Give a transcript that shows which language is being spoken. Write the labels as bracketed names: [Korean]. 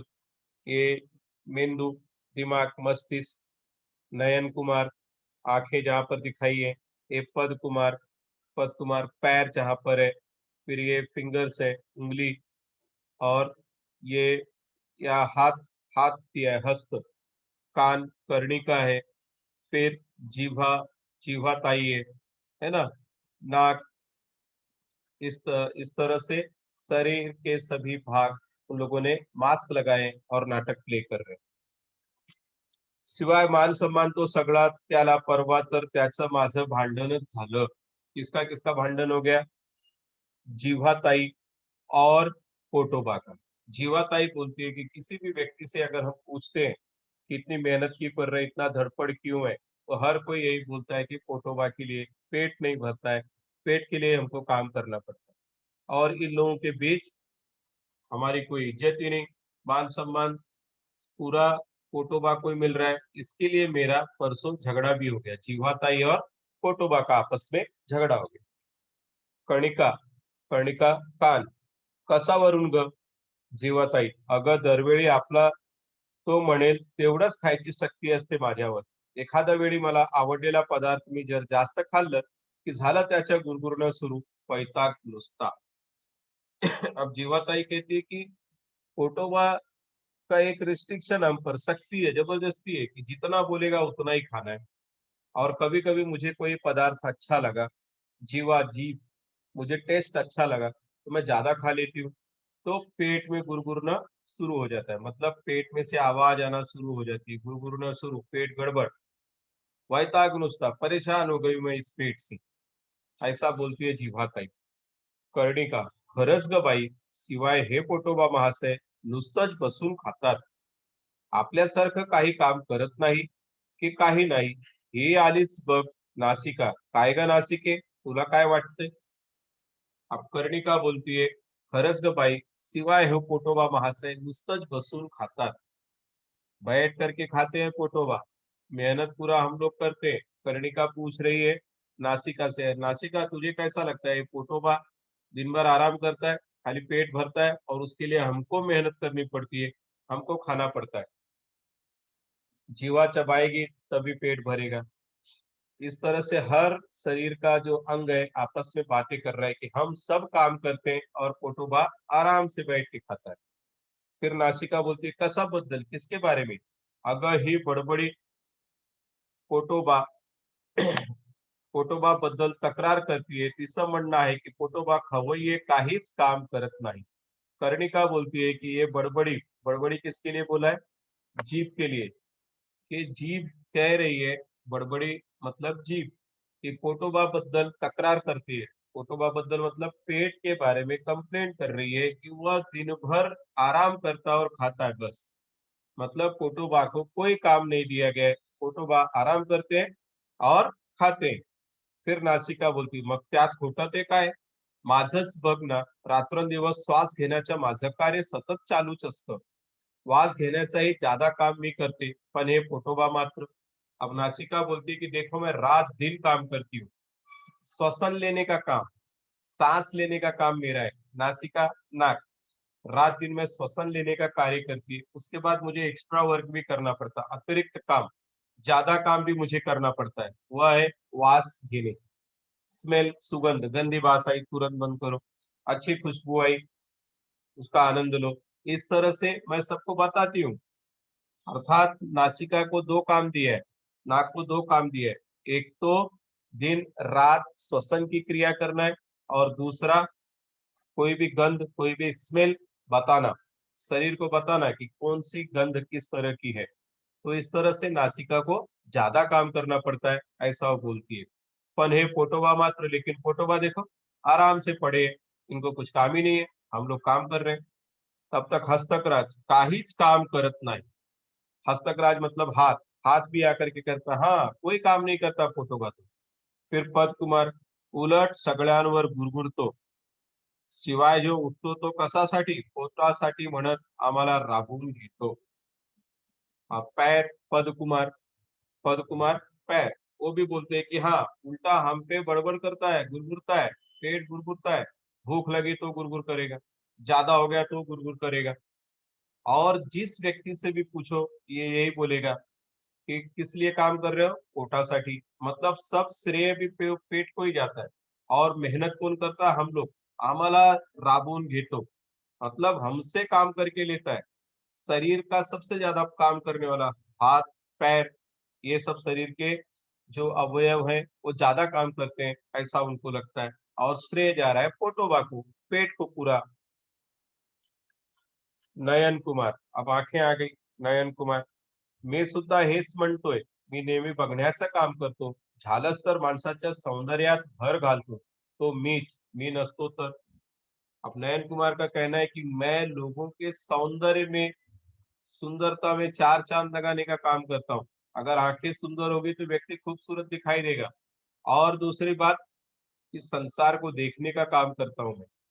[Hindi] तो ये मेंदू, दिमाग, मस्तिष्क, नयन कुमार आंखें जहां पर दिखाई है, ये पद कुमार, पद कुमार पैर जहां पर है, फिर ये फिंगर्स है उंगली, और ये या हाथ, हाथ दिया है हस्त, कान कर्णिका है, फिर जीवा, जीवाताई है ना, नाक, इस तरह से शरीर के सभी भाग उन लोगों ने मास्क लगाए और नाटक प्ले कर रहे हैं। [Marathi] शिवाय मान सन्मान तो सगळा त्याला परवा, तर त्याचं माझं भांडणच झालं। [Hindi] किसका किसका भांडण हो गया? जीवाताई और पोटोबा का। जीवाताई बोलती है कि किसी भी व्यक्ति से अगर हम पूछते हैं कि इतनी मेहनत क्यों कर रहे हैं, इतना धड़पड़ क्यों है, तो हर कोई यही बोलता है कि पोटोबा के लिए पेट नहीं भरता है, पेट के लिए हमको काम करना पड़ता है। और इन लोगों के बीच हमारी कोई इज्जत ही नहीं, मान सम्मान पूरा पोटोबा को ही मिल रहा है। इसके लिए मेरा परसों झगड़ा भी हो गया, जीवाताई और पोटोबा का आपस में झगड़ा हो गया। [Marathi] कर्णिका, कर्णिका कान, कसावरून ग? जीवाताई, अगं दरवेळी आपला तो म्हणेल तेवढंच खायची सक्ती असते माझ्यावर, एखाद्या वेळी मला आवडलेला पदार्थ मी जर जास्त खाल्लं की झालं त्याच्या गुरगुरणं सुरू, वैताग नुसता। [Hindi] अब जीवाताई कहती है कि पोटोबा का एक रिस्ट्रिक्शन हम पर, सख्ती है, जबरदस्ती है कि जितना बोलेगा उतना ही खाना है। और कभी कभी मुझे कोई पदार्थ अच्छा लगा, जीवा जीभ, मुझे टेस्ट अच्छा लगा तो मैं ज्यादा खा लेती हूँ, तो पेट में गुड़गुड़ना शुरू हो जाता है, मतलब पेट में से आवाज आना शुरू हो जाती है, गुड़गुड़ना शुरू, पेट गड़बड़, [Marathi] वैताग नुसता, [Hindi] परेशान हो गई मैं इस पेट से, ऐसा बोलती है जिव्हाताई. [Marathi] कर्णिका, खरंच ग बाई, शिवाय हे पोटोबा महाशय नुसतंच बसून खातात, आपल्यासारखं काही काम करत नाही की काही नाही. ही आलीच बघ नासिका. काय ग नासिके, तुला काय वाटतंय? [Hindi] अब कर्णिका बोलतीये, [Marathi] खरंच ग बाई, शिवाय हे पोटोबा महाशय नुसतंच बसून खातात. [Hindi] बैठ करके खाते हैं पोटोबा, मेहनत पूरा हम लोग करते हैं. कर्णिका पूछ रही है नासिका से, नासिका तुझे कैसा लगता है, ये पोटोबा दिन भर आराम करता है, खाली पेट भरता है और उसके लिए हमको मेहनत करनी पड़ती है, हमको खाना पड़ता है. जीवा चबाएगी तभी पेट भरेगा. इस तरह से हर शरीर का जो अंग है आपस में बातें कर रहा है कि हम सब काम करते हैं और पोटोबा आराम से बैठ के खाता है. फिर नासिका बोलती है, [Marathi] कसा बद्दल, [Hindi] किसके बारे में? [Marathi] अगं ही बडबडी पोटोबा पोटोबा बद्दल तक्रार करतीये, तिचं म्हणणं आहे की पोटोबा खवय्ये काहीच काम करत नाही. [Hindi] कर्णिका बोलती है कि ये बड़बड़ी, बड़बड़ी किसके लिए बोला है? जीभ के लिए. कि जीभ कह रही है, बड़बड़ी मतलब जीभ, कि पोटोबा [Marathi] बद्दल तक्रार [Hindi] करती है. पोटोबा बद्दल मतलब पेट के बारे में कंप्लेंट कर रही है कि वह दिन भर आराम करता और खाता है बस. मतलब पोटोबा को कोई काम नहीं दिया गया है, पोटोबा आराम करते हैं और खाते हैं. फिर नासिका बोलती, [Marathi] मग त्यात खोटं ते काय? माझंच बघ ना, रात्रंदिवस श्वास घेण्याचं माझं कार्य सतत चालूच असतं. श्वास घेण्याचाही ज्यादा काम मी करते, पण हे पोटोबा मात्र. [Hindi] अब नासिका बोलती कि देखो मैं रात दिन काम करती हूँ, श्वसन लेने का काम, सांस लेने का काम मेरा है. नासिका, नाक, रात दिन में श्वसन लेने का कार्य करती है, उसके बाद मुझे एक्स्ट्रा वर्क भी करना पड़ता, अतिरिक्त काम, ज्यादा काम भी मुझे करना पड़ता है, वह है वास घेने. स्मेल, सुगंध, गंदी बास आई तुरंत बंद करो, अच्छी खुशबू आई उसका आनंद लो. इस तरह से मैं सबको बताती हूँ. अर्थात नासिका को दो काम दिए है, नाक को दो काम दिए है. एक तो दिन रात श्वसन की क्रिया करना है और दूसरा कोई भी गंध, कोई भी स्मेल बताना, शरीर को बताना कि कौन सी गंध किस तरह की है. तो इस तरह से नासिका को ज्यादा काम करना पड़ता है, ऐसा वो बोलती है. [Marathi] पण हे पोटोबा मात्र, [Hindi] लेकिन पोटोबा देखो आराम से पड़े हैं, इनको कुछ काम ही नहीं है, हम लोग काम कर रहे हैं. [Marathi] तब तक हस्तकराज काहीच काम करत नाही. [Hindi] हस्तकराज मतलब हाथ, हाथ भी आकर के करता, हाँ कोई काम नहीं करता पोटोबा तो. [Marathi] फिर पद कुमार, उलट सगळ्यांवर गुरगुरतो, शिवाय जो उठतो तो कशासाठी, पोटासाठी म्हणत आम्हाला राबवून घेतो. [Hindi] पैर, पद कुमार, पद कुमार पैर, वो भी बोलते हैं कि हाँ उल्टा हम पे बड़बड़ करता है, गुरगुरता है, पेट गुरगुरता है, भूख लगी तो गुरगुर करेगा, ज्यादा हो गया तो गुरगुर करेगा. और जिस व्यक्ति से भी पूछो ये यही बोलेगा कि किस लिए काम कर रहे हो, पोटासाठी. मतलब सब श्रेय भी पेट को ही जाता है और मेहनत कौन करता है, हम लोग, [Marathi] आम्हाला राबवून घेतो, [Hindi] मतलब हमसे काम करके लेता है. शरीर का सबसे ज्यादा काम करने वाला हाथ, पैर, ये सब शरीर के जो अवयव है वो ज्यादा काम करते हैं, ऐसा उनको लगता है. और श्रेय जा रहा है पोटोबा को, पेट को पूरा. नयन कुमार, अब आंखें आ गई. [Marathi] नयन कुमार, मी सुद्धा हेच म्हणतोय, मी नेहमी बघण्याचं काम करतो, झालंच तर माणसाच्या सौंदर्यात भर घालतो, तो मीच, मी नसतो तर. [Hindi] अब नयन कुमार का कहना है कि मैं लोगों के सौंदर्य में, सुंदरता में चार चांद लगाने का काम करता हूँ. अगर आंखें सुंदर होगी तो व्यक्ति खूबसूरत दिखाई देगा. और दूसरी बात, इस संसार को देखने का काम करता हूँ मैं.